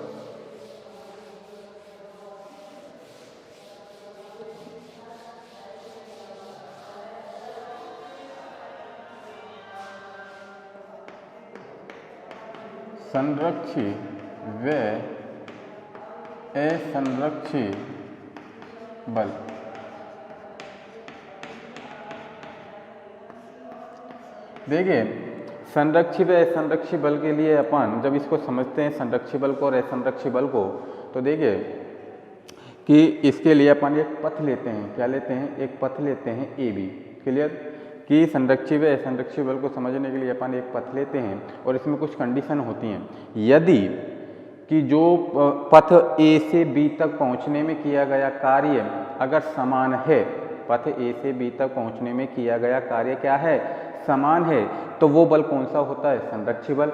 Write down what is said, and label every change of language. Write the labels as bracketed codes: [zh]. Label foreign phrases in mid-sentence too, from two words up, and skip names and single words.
[hi] संरक्षी व असंरक्षी बल। देखिए संरक्षी व असंरक्षी बल के लिए अपन जब इसको समझते हैं संरक्षी बल को और असंरक्षी बल को, तो देखिए कि इसके लिए अपन एक पथ लेते हैं, क्या लेते हैं, एक पथ लेते हैं AB। क्लियर? कि संरक्षी व असंरक्षी बल को समझने के लिए अपन एक पथ लेते हैं और इसमें कुछ कंडीशन होती हैं। यदि कि जो पथ A से B तक पहुंचने में किया गया कार्य अगर समान है, पथ A से B तक पहुंचने में किया गया कार्य क्या है, समान है, तो वो बल कौन सा होता है, संरक्षी बल।